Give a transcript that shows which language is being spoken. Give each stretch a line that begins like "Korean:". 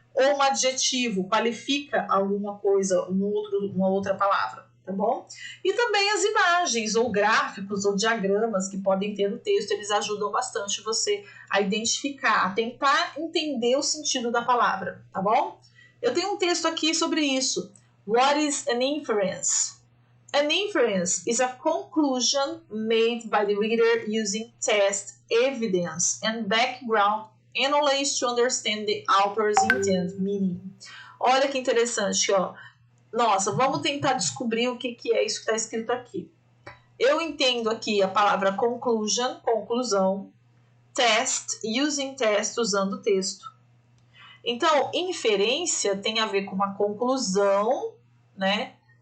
Portuguese: ou um adjetivo qualifica alguma coisa, uma outra palavra, tá bom? E também as imagens, ou gráficos, ou diagramas que podem ter no texto, eles ajudam bastante você a identificar, a tentar entender o sentido da palavra, tá bom? Eu tenho um texto aqui sobre isso.
English: What is an inference? An inference is a conclusion made by the reader using test, evidence, and background knowledge to understand the author's intent, meaning.
Portuguese: Olha que interessante, ó. Nossa, vamos tentar descobrir o que é isso que está escrito aqui. Eu entendo aqui a palavra conclusion, conclusão, test, using test, usando o texto. Então, inferência tem a ver com uma conclusão, né?